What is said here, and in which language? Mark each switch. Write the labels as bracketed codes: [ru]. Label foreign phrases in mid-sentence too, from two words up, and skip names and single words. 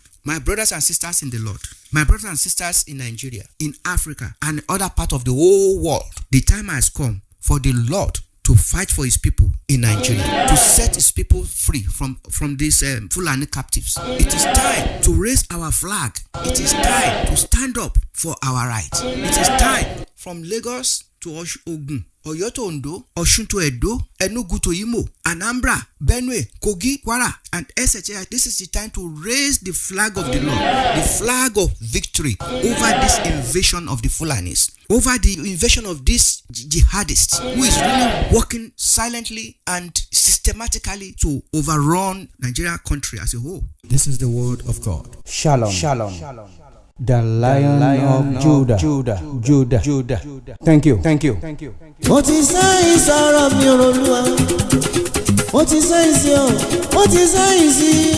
[en] My brothers and sisters in the Lord, my brothers and sisters in Nigeria, in Africa, and other parts of the whole world, the time has come for the Lord to fight for His people in Nigeria, to set His people free from these Fulani captives. It is time to raise our flag. It is time to stand up for our rights. It is time from Lagos to Ogun, Oyo to Ondo, Osun to Edo, Enugu to Imo, Anambra, Benue, Kogi, Kwara, and etc. This is the time to raise the flag of the Lord, the flag of victory over this invasion of the Fulanis, over the invasion of this jihadist who is really working silently and systematically to overrun Nigeria country as a whole. This is the word of God. Shalom. Shalom. The Lion of Judah. Thank you. [yo] Ó ti sáyìn sọ̀rọ̀ mi Olúwa, ó ti sáyìn sí ọ, ó ti sáyìn sí.